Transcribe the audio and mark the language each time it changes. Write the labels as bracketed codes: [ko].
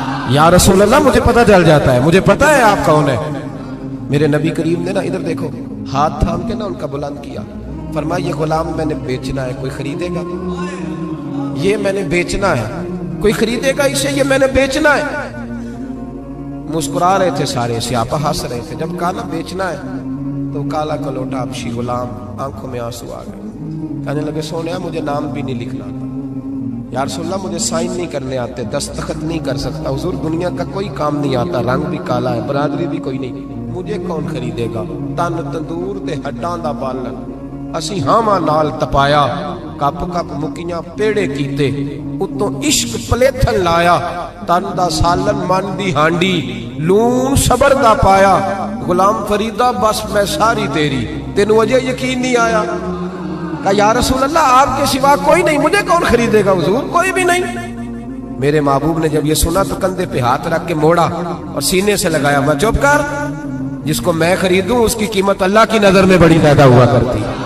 [ur] یا رسول اللہ مجھے پتا چل جاتا ہے, مجھے پتا ہے آپ کون ہے. میرے نبی کریم نے نا ادھر دیکھو ہاتھ تھام کے نا ان کا بلند کیا, فرمایا یہ غلام میں نے بیچنا ہے, کوئی خریدے گا؟ یہ میں نے بیچنا ہے, کوئی خریدے گا اسے؟ یہ میں نے بیچنا ہے. مسکرا رہے تھے سارے, صحابہ ہنس رہے تھے. جب کہا نا بیچنا ہے تو کالا کلوٹا ابشی غلام آنکھوں میں آنسو آ گئے, کہنے لگے سونیا مجھے نام بھی نہیں لکھنا آتا, یا رسول اللہ مجھے سائن نہیں کرنے آتے, دستخط نہیں کر سکتا. حضور دنیا کا کوئی کام نہیں آتا, رنگ بھی کالا ہے, برادری بھی کوئی نہیں, مجھے کون خریدے گا؟ [pa] تن تندور تے ہڈاں دا بالن اسی ہاواں نال تپایا, کپ کپ مکیاں پیڑے کیتے, اتوں عشق پلیتھن لایا, تن دا سالن من دی ہانڈی, لون صبر دا پایا. غلام فریدہ بس میں ساری تیری, تینوں وجہ یقین نہیں آیا. [ur] کہا یا رسول اللہ آپ کے سوا کوئی نہیں، مجھے کون خریدے گا حضور؟ کوئی بھی نہیں۔ میرے محبوب نے جب یہ سنا تو کندھے پہ ہاتھ رکھ کے موڑا اور سینے سے لگایا، میں چپ کر، جس کو میں خریدوں اس کی قیمت اللہ کی نظر میں بڑی زیادہ ہوا کرتی،